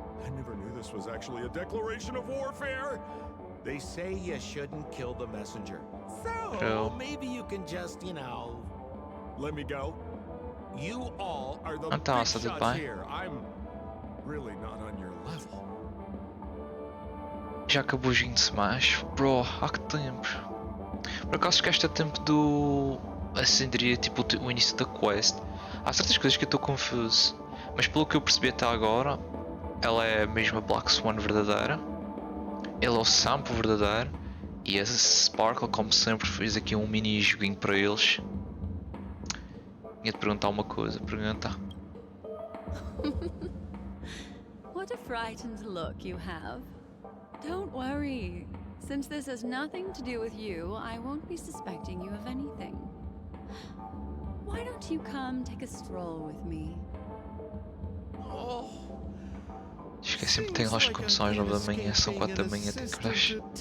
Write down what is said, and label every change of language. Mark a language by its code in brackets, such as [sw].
[en] I never knew this was actually a declaration of warfare. They say you shouldn't kill the messenger. So maybe you can just, let me go. You all are the big shots here. I'm really not on your level. [pt] Já acabou o joguinho de Smash? Bro, há que tempos. Por acaso ficaste a tempo do... assim diria, tipo o início da quest. Há certas coisas que eu estou confuso. Mas pelo que eu percebi até agora, ela é mesmo a Black Swan verdadeira. Ele é o Sampo verdadeiro. E a Sparkle, como sempre, fez aqui um mini joguinho para eles. Tinha de perguntar uma coisa, pergunta. [en] What a frightened look you have. Don't worry. Since this has nothing to do with you, I won't be suspecting you of anything. Why don't you come take a stroll with me? [pt] Esqueci-me que tem lá as comissões 9 da manhã, são 4 da manhã, tem crash.